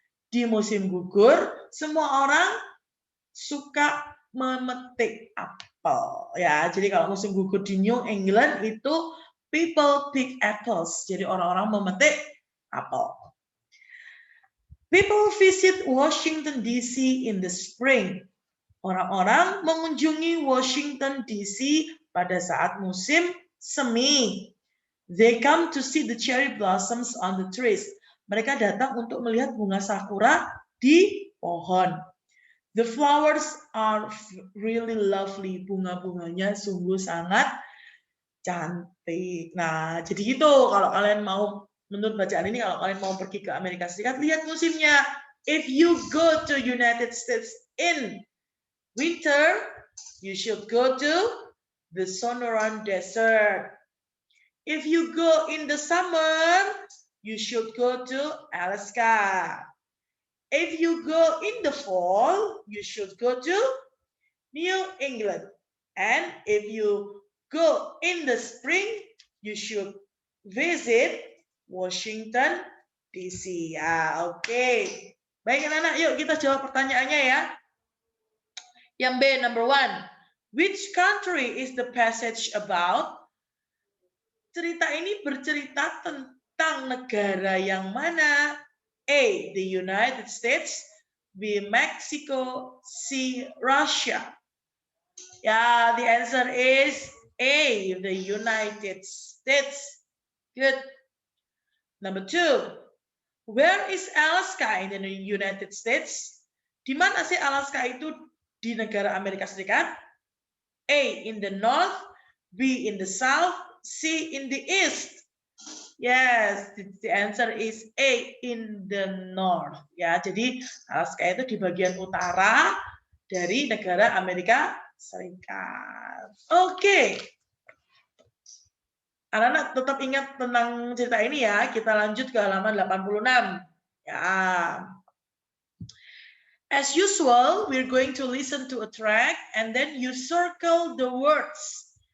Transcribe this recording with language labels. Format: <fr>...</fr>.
<id>Di musim gugur, semua orang suka memetik apel. Ya, jadi kalau musim gugur di New England itu</id> <en>people pick apples.</en> <id>Jadi orang-orang memetik apel.</id> <en>People visit Washington DC in the spring.</en> <id>Orang-orang mengunjungi Washington DC pada saat musim semi.</id> <en>They come to see the cherry blossoms on the trees.</en> <id>Mereka datang untuk melihat bunga sakura di pohon.</id> <en>The flowers are really lovely.</en> <id>Bunga-bunganya sungguh sangat cantik. Nah, jadi gitu. Kalau kalian mau, menurut bacaan ini, kalau kalian mau pergi ke Amerika Serikat, lihat musimnya.</id> <en>If you go to United States in winter, you should go to the Sonoran Desert. If you go in the summer, you should go to Alaska. If you go in the fall, you should go to New England. And if you go in the spring, you should visit Washington DC. Ya, oke.</en> <id>Baik anak-anak, yuk kita jawab pertanyaannya ya. Yang B,</id> <en>number 1. Which country is the passage about?</en> <id>Cerita ini bercerita tentang negara yang mana?</id> <en>A, the United States. B, Mexico. C, Russia. Yeah, the answer is A, the United States. Good. Number 2. Where is Alaska in the United States?</en> <id>Di mana sih Alaska itu di negara Amerika Serikat?</id> <en>A, in the north. B, in the south. C, in the east. Yes, the answer is A, in the north.</en> <id>Ya, jadi Alaska itu di bagian utara dari negara Amerika Serikat. Oke. Anak-anak tetap ingat tentang cerita ini ya. Kita lanjut ke halaman 86. Ya.</id> <en>As usual, we're going to listen to a track and then you circle the words.</en>